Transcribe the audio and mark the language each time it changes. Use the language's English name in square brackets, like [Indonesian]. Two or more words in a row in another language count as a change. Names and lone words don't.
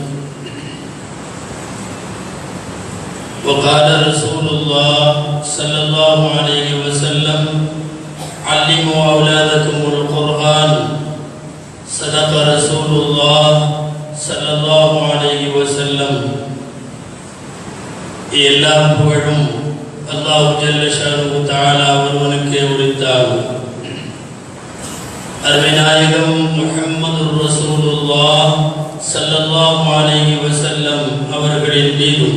[Arabic] وقال رسول الله صلى الله عليه وسلم: علموا أولادكم القرآن. صدق رسول الله صلى الله عليه وسلم. [Tamil] எல்லாம் புகழும் அல்லாஹ் [Arabic] جل شأنه [Tamil] தஆலா ஒருவனுக்கே உரித்தாகும். அருமைநாயகம் [Arabic] محمد رسول الله صلى الله عليه وسلم [Tamil] அவர்களின் மீதும்